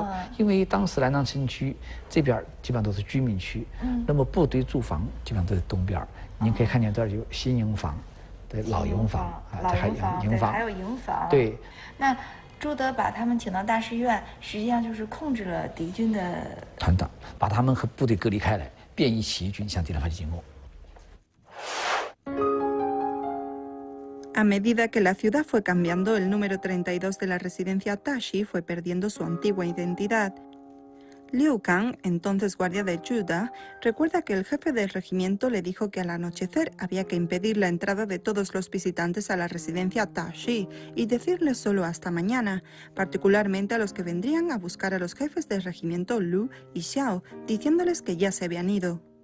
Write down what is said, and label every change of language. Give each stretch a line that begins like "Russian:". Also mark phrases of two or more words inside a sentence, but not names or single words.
Chinese: 因为当时南昌城区这边基本上都是居民区，那么部队驻防基本上都在东边。您可以看见这儿有新营房，对，老营房啊，这还营房，还有营房。对。那朱德把他们请到大师院，实际上就是控制了敌军的团党，把他们和部队隔离开来，便于起义军向敌人发起进攻。
Spanish: A medida que la ciudad fue cambiando, el número 32 de la residencia Tashi fue perdiendo su antigua identidad. Liu Kang, entonces guardia de Juda, recuerda que el jefe del regimiento le dijo que al anochecer había que impedir la entrada de todos los visitantes a la residencia Tashi y decirles solo hasta mañana, particularmente a los que vendrían a buscar a los jefes del regimiento Lu y Xiao, diciéndoles que ya se habían ido.